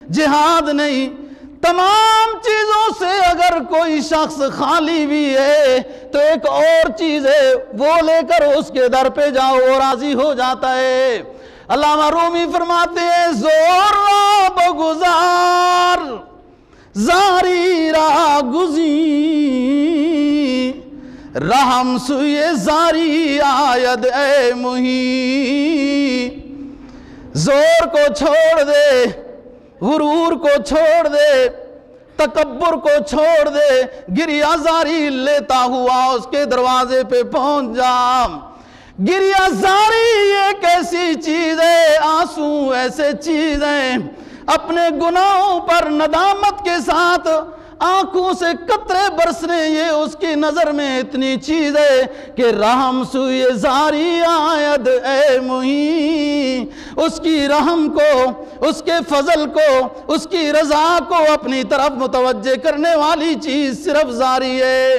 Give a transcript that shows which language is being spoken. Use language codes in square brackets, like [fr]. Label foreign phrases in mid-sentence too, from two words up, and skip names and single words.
[ur] جہاد نہیں، تمام چیزوں سے اگر کوئی شخص خالی بھی ہے تو ایک اور چیز ہے، وہ لے کر اس کے در پہ جاؤ، وہ راضی ہو جاتا ہے۔ علامہ رومی فرماتے ہیں [fa] زور را بگزار زاری را گزی، رحم سوئے زاری آید اے مہی۔ [ur] زور کو چھوڑ دے، غرور کو چھوڑ دے، تکبر کو چھوڑ دے، گریہ زاری لیتا ہوا اس کے دروازے پہ پہنچ جا۔ گریہ زاری ایک ایسی چیز ہے، آنسو ایسے چیز ہیں، اپنے گناہوں پر ندامت کے ساتھ آنکھوں سے قطرے برسنے، یہ اس کی نظر میں اتنی چیز ہے کہ [fa] رحم سوئے زاری آید اے مہی، [ur] اس کی رحم کو، اس کے فضل کو، اس کی رضا کو اپنی طرف متوجہ کرنے والی چیز صرف زاری ہے۔